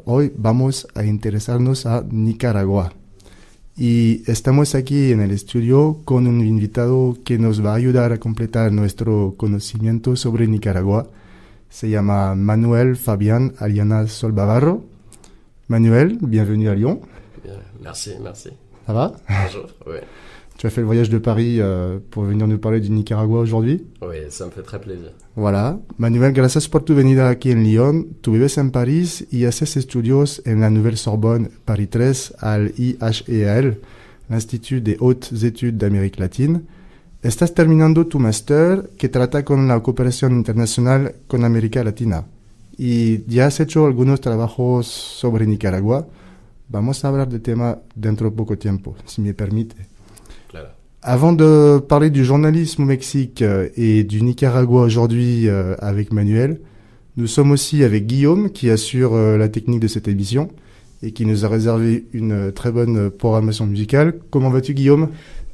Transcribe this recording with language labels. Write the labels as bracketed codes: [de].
[es] Hoy vamos a interesarnos a Nicaragua y estamos aquí en el estudio con un invitado que nos va a ayudar a completar nuestro conocimiento sobre Nicaragua. Se llama Manuel Fabián Aliana Solbavarro. [fr] Manuel, bienvenue à Lyon. Bien, merci. Ça va? Bonjour, oui. Tu as fait le voyage de Paris pour venir nous parler du Nicaragua aujourd'hui. Oui, ça me fait très plaisir. Voilà. [es] Manuel, gracias por tu venida aquí en Lyon. Tu vives en París y haces estudios en la Nouvelle Sorbonne, Paris 3, al IHEAL, l'Institut des Hautes Études d'Amérique Latine. Estás terminando tu máster que trata con la cooperación internacional con América Latina y ya has hecho algunos trabajos sobre Nicaragua. Vamos a hablar del tema dentro de poco tiempo, si me permite. Claro. [fr] Avant de parler du journalisme au Mexique et du Nicaragua aujourd'hui avec Manuel, nous sommes aussi avec Guillaume qui assure la technique de cette émission et qui nous a réservé une très bonne programmation musicale. Comment vas-tu, Guillaume ?